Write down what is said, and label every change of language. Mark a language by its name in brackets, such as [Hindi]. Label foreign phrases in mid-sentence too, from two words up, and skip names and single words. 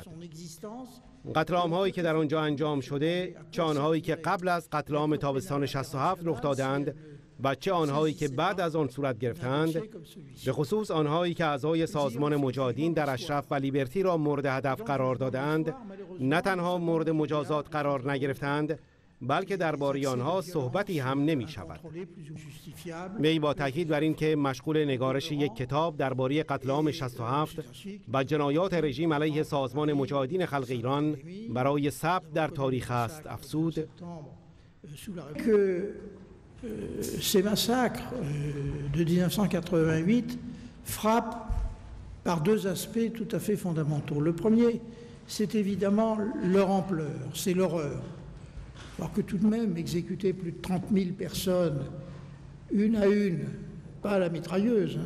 [Persian] قتل عام‌هایی که در آنجا انجام شده، چه آنهایی که قبل از قتل عام تابستان 67 رخ دادند و چه آنهایی که بعد از آن صورت گرفتند، به خصوص آنهایی که اعضای سازمان مجاهدین در اشرف و لیبرتی را مورد هدف قرار دادند، نه تنها مورد مجازات قرار نگرفتند، بلکه درباره آنها صحبتی هم نمی شود. وی با تاکید بر این که مشغول نگارش یک کتاب درباره قتل عام 67 و جنایات رژیم علیه سازمان مجاهدین خلق ایران برای ثبت در تاریخ است افزود: [French] Ces massacres de 1988 frappent par deux aspects tout à fait fondamentaux. Le premier, c'est évidemment leur ampleur, c'est l'horreur. Alors que tout de même exécuter plus de 30 000 personnes, une à une, pas à la mitrailleuse, hein.